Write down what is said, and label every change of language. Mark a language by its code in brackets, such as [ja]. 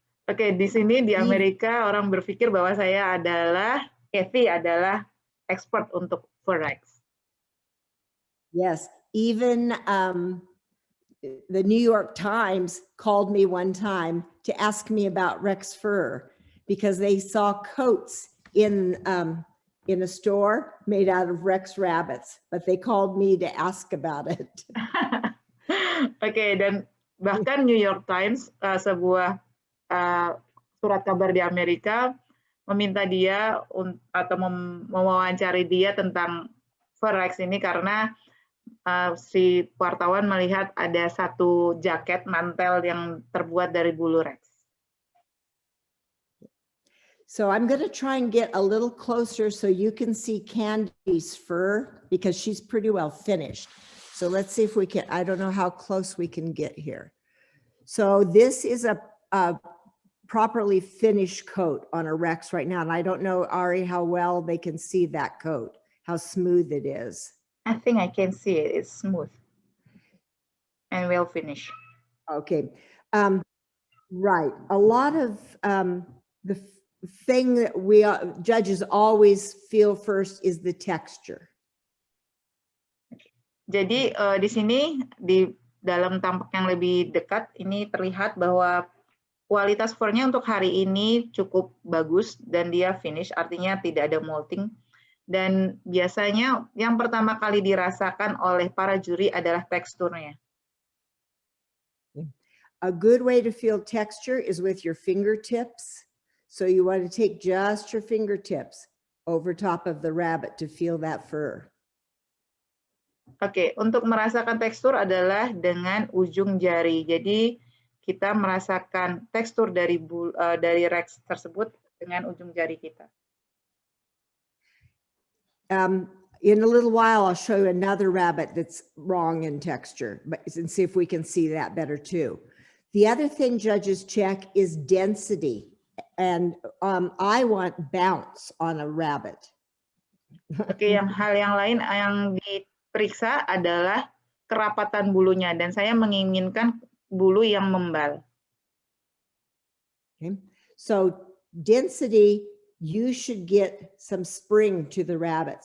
[id] Oke, di sini di Amerika orang berpikir bahwa saya adalah Cathy adalah expert untuk fur Rex. [en] Yes, even the New York Times called me one time to ask me about Rex fur because they saw coats in a store made out of Rex rabbits, but they called me to ask about it. [id] Oke, dan bahkan New York Times, sebuah surat kabar di Amerika, meminta dia atau mewawancari dia tentang fur Rex ini karena si wartawan melihat ada satu jaket mantel yang terbuat dari bulu Rex. [en] So I'm going to try and get a little closer so you can see Candy's fur because she's pretty well finished. So let's see if we can, I don't know how close we can get here. So this is a properly finished coat on a Rex right now. And I don't know, Ari, how well they can see that coat, how smooth it is. I think I can see it. It's smooth and well finished. Okay. Right. A lot of the thing that we judges always feel first is the texture. [id] Jadi di sini di dalam tampak yang lebih dekat ini terlihat bahwa kualitas furnya untuk hari ini cukup bagus dan dia finish, artinya tidak ada molting. Dan biasanya yang pertama kali dirasakan oleh para juri adalah teksturnya. [en] A good way to feel texture is with your fingertips. So you want to take just your fingertips over top of the rabbit to feel that fur. [id] Oke, untuk merasakan tekstur adalah dengan ujung jari. Jadi kita merasakan tekstur dari Rex tersebut dengan ujung jari kita. [en] In a little while, I'll show you another rabbit that's wrong in texture, and see if we can see that better too. The other thing judges check is density. And I want bounce on a rabbit. [id] Oke, hal yang lain yang diperiksa adalah kerapatan bulunya dan saya menginginkan bulu yang membal. [en] Okay. So density, you should get some spring to the rabbit.